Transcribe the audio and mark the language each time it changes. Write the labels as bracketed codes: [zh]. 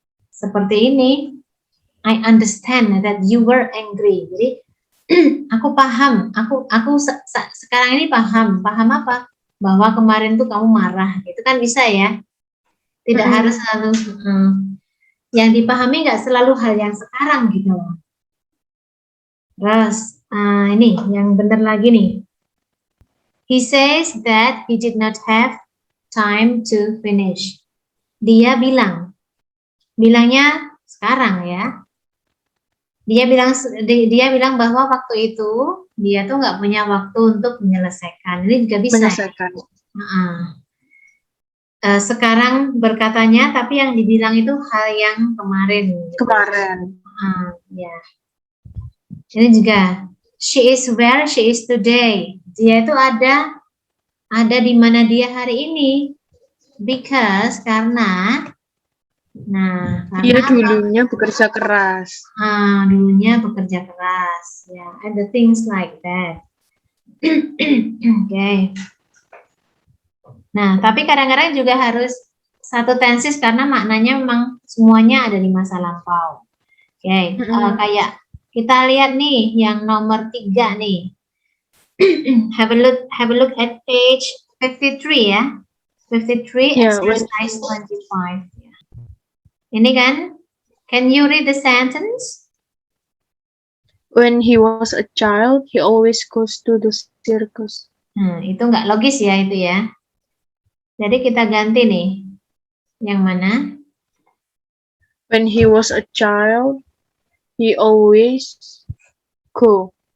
[id] Seperti ini, [en] I understand that you were angry. [id] Jadi aku paham, aku sekarang ini paham apa? Bahwa kemarin tuh kamu marah, itu kan bisa ya. Tidak harus selalu yang dipahami nggak selalu hal yang sekarang gitu loh. Terus ini yang benar lagi nih. [en] He says that he did not have time to finish. [id] Dia bilangnya sekarang ya. Dia bilang bahwa waktu itu dia tuh nggak punya waktu untuk menyelesaikan. Ini juga bisa. Menyelesaikan. Sekarang berkatanya, tapi yang dibilang itu hal yang kemarin. Kemarin. Ya. Ini juga. [en] She is where she is today. [id] Dia itu ada di mana dia hari ini. [en] Because [id] karena dia dulunya bekerja keras. Dulunya bekerja keras. Ya, [en] and the things like that. Okay. [id] Nah, tapi kadang-kadang juga harus satu tenses karena maknanya memang semuanya ada di masa lampau. Oke, kayak kita lihat nih yang nomor 3 nih. [en] have a look at page 53 [id] ya. [en] 53 exercise 25. [id] Ini kan, [en] can you read the sentence? When he was a child, he always goes to the circus. [id] Itu nggak logis ya itu ya. Jadi kita ganti nih. Yang mana? [en] When he was a child, he always go.